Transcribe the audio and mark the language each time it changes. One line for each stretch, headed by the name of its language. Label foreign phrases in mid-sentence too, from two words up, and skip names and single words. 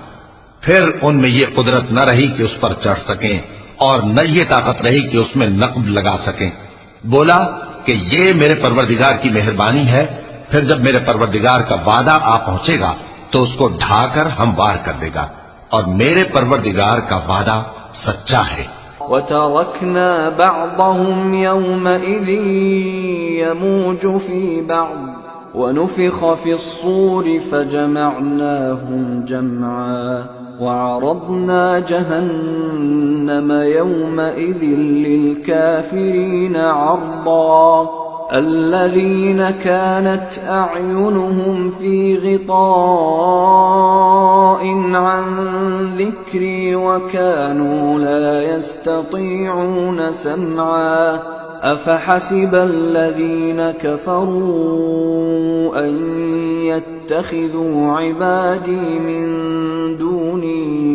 Hindi: फिर उनमें ये कुदरत न रही कि उस पर चढ़ सकें और न ये ताकत रही कि उसमें नक्ब लगा सकें। बोला कि ये मेरे परवरदिगार की मेहरबानी है, फिर जब मेरे परवरदिगार का वादा आ पहुंचेगा तो उसको ढाकर हमवार कर देगा, और मेरे परवरदिगार का वादा सच्चा है।
Arabic: وتركنا بعضهم يومئذ يموج في بعض ونفخ في الصور فجمعناهم جمعا وعرضنا جهنم يومئذ للكافرين عرضا الذين كانت أعينهم في غطاء عن ذكري وكانوا لا يستطيعون سمعا أفحسب الذين كفروا أن يتخذوا عبادي من دوني